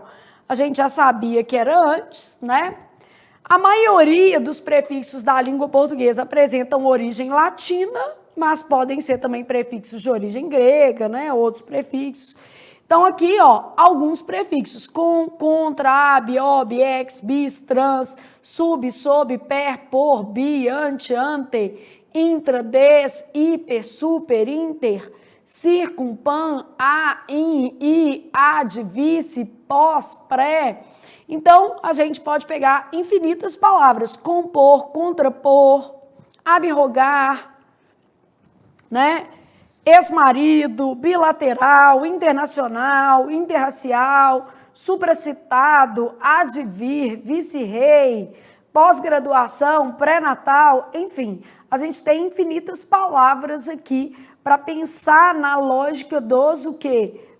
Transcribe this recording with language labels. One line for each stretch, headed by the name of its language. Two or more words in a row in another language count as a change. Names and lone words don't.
Portuguese: A gente já sabia que era antes, né? A maioria dos prefixos da língua portuguesa apresentam origem latina, mas podem ser também prefixos de origem grega, né? Outros prefixos. Então, aqui, ó, alguns prefixos: com, contra, ab, ob, ex, bis, trans, sub, sob, per, por, bi, ante, intra, des, hiper, super, inter, circum, pan, a, in, i, ad, vice, pós, pré. Então, a gente pode pegar infinitas palavras: compor, contrapor, abrogar, né? Ex-marido, bilateral, internacional, interracial, supracitado, advir, vice-rei, pós-graduação, pré-natal, enfim, a gente tem infinitas palavras aqui para pensar na lógica dos o quê?